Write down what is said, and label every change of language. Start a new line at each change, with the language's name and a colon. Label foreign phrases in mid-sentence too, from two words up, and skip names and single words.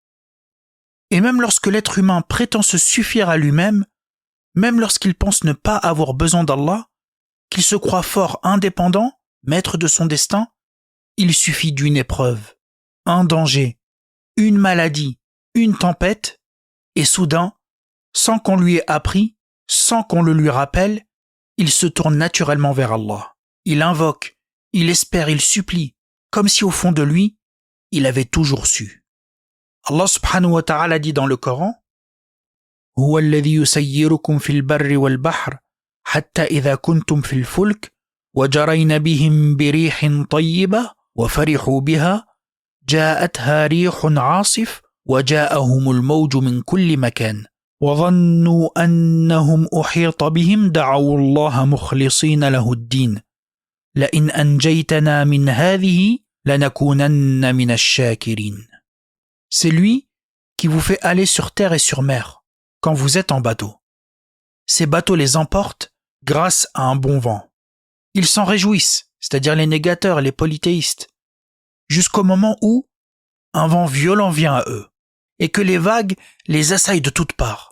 French: Et même lorsque l'être humain prétend se suffire à lui-même, même lorsqu'il pense ne pas avoir besoin d'Allah, qu'il se croit fort indépendant, maître de son destin, il suffit d'une épreuve, un danger, une maladie, une tempête, et soudain, sans qu'on lui ait appris, sans qu'on le lui rappelle, il se tourne naturellement vers Allah. Il invoque, il espère, il supplie, comme si au fond de lui, il avait toujours su.
Arabic: الله سبحانه وتعالى
French: dit dans le Coran «
Arabic: هو الذي يسيركم في البر والبحر حتى إذا كنتم في الفلك وجرين بهم بريح طيبة وفرحوا بها جاءتها ريح عاصف وجاءهم الموج من كل مكان وظنوا أنهم أحيط بهم دعوا الله مخلصين له الدين لئن أنجيتنا من هذه لنكونن من الشاكرين »
French: C'est lui qui vous fait aller sur terre et sur mer quand vous êtes en bateau. Ces bateaux les emportent grâce à un bon vent. Ils s'en réjouissent, c'est-à-dire les négateurs, les polythéistes, jusqu'au moment où un vent violent vient à eux et que les vagues les assaillent de toutes parts.